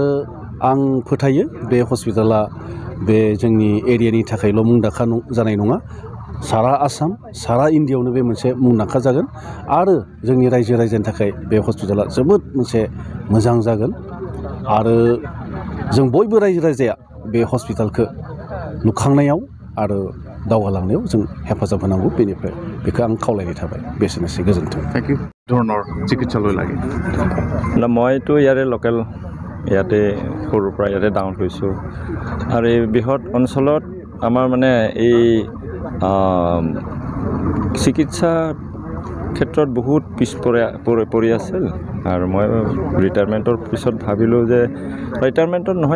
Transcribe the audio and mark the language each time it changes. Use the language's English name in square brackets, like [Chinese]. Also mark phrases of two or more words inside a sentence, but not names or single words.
[Bodo] आं फोथायो बे हस्पिटाला बे जोंनि एरियानि थाखायल' मुंदांखा जानाय नङा सारा आसाम सारा इन्डियायावनो बे मोनसे मुंदांखा जागोन आरो जोंनि रायजो राजानि थाखाय बे हस्पिटाला जोबोद मोनसे मोजां जागोन आरो जों बयबो रायजो राजाया बे हस्पिटालखौ लुखांनायाव आरो दावगालांनायाव जों हेफाजाब होनांगौ बेनिफ्राय बेखौ आं खावलायनाय थाबाय बेसेनोसै गोजोन्थों [English] thank you [Assamese] ধৰণৰ চিকিৎসালয় লাগে মইতো ইয়াৰে লোকেল ইয়াতে সৰুৰ পৰা ইয়াতে ডাঙৰ হৈছোঁ আৰু এই বৃহৎ অঞ্চলত আমাৰ মানে এই চিকিৎসা ক্ষেত্ৰত বহুত পিছ পৰি আছিল আৰু মই ৰিটায়াৰমেণ্টৰ পিছত ভাবিলোঁ যে ৰিটায়াৰমেণ্টত নহয়